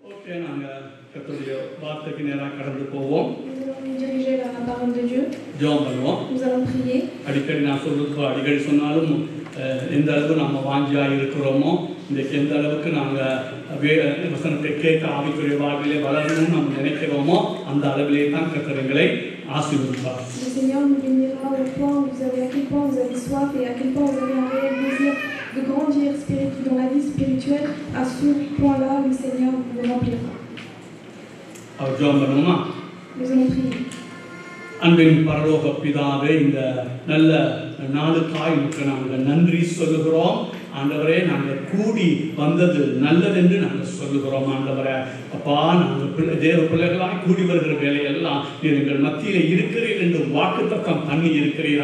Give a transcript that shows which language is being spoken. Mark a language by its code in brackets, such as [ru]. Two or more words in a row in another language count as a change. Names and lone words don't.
[ta] ஓகே, நாங்கள் கர்த்தருடைய வார்த்தைக்கு நேராக கடந்து போவோம். [fr] Nous allons nous diriger vers la parole de Dieu. [ta] ஜெபம் பண்ணுவோம். [fr] Nous allons prier. [ta] அடிக்கடி நான் சொல்றது அடிக்கடி சொன்னாலும் எந்த அளவுக்கு நாம் வாஞ்சியாக இருக்கிறோமோ, இன்றைக்கு எந்த அளவுக்கு நாங்கள் வசனத்தை கேட்க ஆவிக்குரிய வாழ்விலே வளரணும்னு நம்ம நினைக்கிறோமோ அந்த அளவிலே தான் கர்த்தர்களை ஆசீர்வதிப்பார். [fr] Le Seigneur nous bénira au point où vous avez, à quel point vous avez soif et à quel point vous avez un réel désir de grandir dans la vie spirituelle. À ce point-là, le Seigneur vous remplira. [ta] அவர் ஜெபம் பண்ணுவோமா? [fr] Nous allons prier. [ta] அன்பின் பரலோக பிதாவே, இந்த நல்ல நாளுக்காய் உமக்கு நாங்கள் நன்றி சொல்லுகிறோம். ஆண்டவரே, நாங்கள் கூடி வந்தது நல்லதென்று நாங்கள் சொல்லுகிறோம். ஆண்டவரே, அப்பா, நாங்கள் தேவ பிள்ளைகளாய் கூடி வருகிற வேலையெல்லாம் நீர் எங்கள் மத்தியில் இருக்கிறீர் என்று வாக்குத்தத்தம் பண்ணி இருக்கிறீர்.